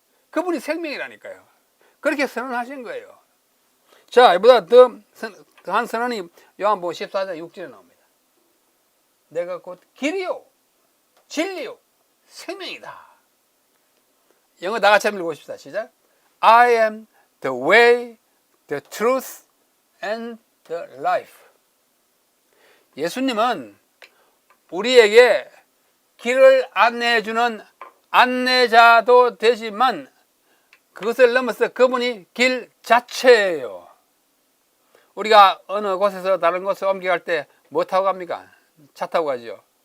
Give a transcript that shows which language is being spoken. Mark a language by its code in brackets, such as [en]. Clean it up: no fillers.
[ko] 그분이 생명이라니까요. 그렇게 선언하신 거예요. 자, 이보다 더한 선언이 요한복음 14장 6절에 나옵니다. 내가 곧 길이요 진리요 생명이다. 영어 다 같이 한번 읽어봅시다. 시작. [en] I am the way, the truth and the life. [ko] 예수님은 우리에게 길을 안내해주는 안내자도 되지만 그것을 넘어서 그분이 길 자체예요. 우리가 어느 곳에서 다른 곳에 옮겨갈 때 뭐 타고 갑니까? 차 타고 가죠.